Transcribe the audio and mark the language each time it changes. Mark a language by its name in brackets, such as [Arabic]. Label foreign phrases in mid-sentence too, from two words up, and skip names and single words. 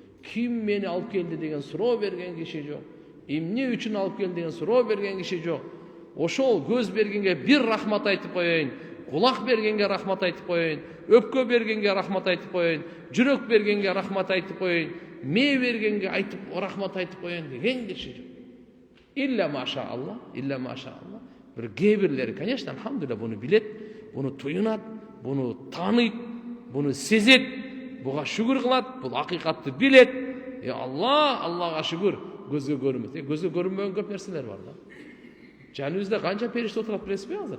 [Kyrgyz] Ким мени алып келди деген суроо берген киши жок. Эмне үчүн алып келди деген суроо берген киши жок. Ошол көз бергенге бир рахмат айтып коеюн, кулак бергенге рахмат айтып коеюн, өпкө бергенге рахмат айтып коеюн, жүрөк бергенге рахмат айтып коеюн, мээ бергенге айтып рахмат айтып коеюн деген киши жок. [Arabic] إلا ما شاء الله، إلا ما شاء الله. [Kyrgyz] Бир кээ-бирлери, конечно, алхамдулилля, буну билет, буну туюнат, буну тааныйт, буну сезет, буга шүгүр кылат, бул акыйкатты билет. Аллага шүгүр, көзгө көрүнбөйт. Көзгө көрүнбөгөн көп нерселер бар да. Жаныбызда канча периште отурат билесизби азыр?